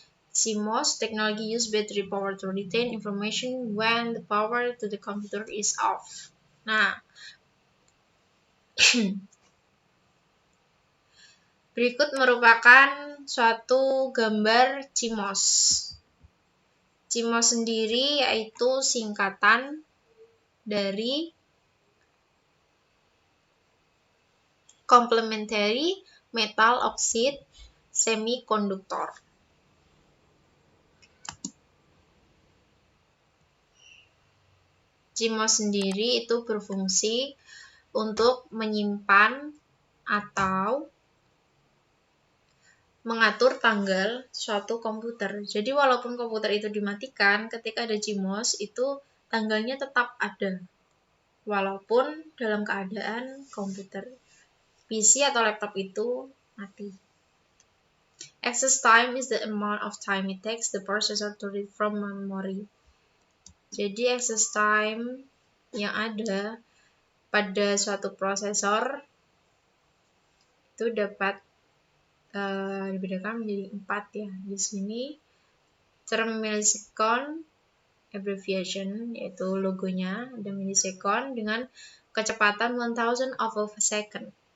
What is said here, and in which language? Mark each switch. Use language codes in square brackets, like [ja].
[en] CMOS technology use battery power to retain information when the power to the computer is off. [id] Nah, berikut merupakan suatu gambar CMOS. CMOS sendiri yaitu singkatan dari Complementary Metal Oxide Semiconductor. CMOS sendiri itu berfungsi untuk menyimpan atau mengatur tanggal suatu komputer. Jadi walaupun komputer itu dimatikan, ketika ada CMOS itu tanggalnya tetap ada. Walaupun dalam keadaan komputer PC atau laptop itu mati. [en] Access time is the amount of time it takes the processor to read from memory. [id] Jadi access time yang ada pada suatu prosesor itu dapat dibedakan menjadi 4 ya. Di sini [en] term millisecond abbreviation [id] yaitu logonya ada millisecond dengan kecepatan 1000 [en] of a second.